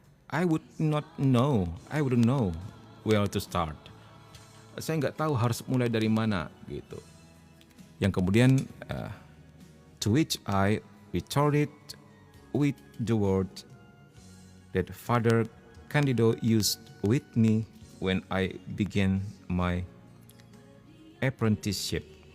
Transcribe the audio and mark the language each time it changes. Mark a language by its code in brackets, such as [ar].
[en] I wouldn't know where to start. [id] Saya nggak tahu harus mulai dari mana," gitu. Yang kemudian [en] to which I retorted with the word that Father Candido used with me when I began my apprenticeship.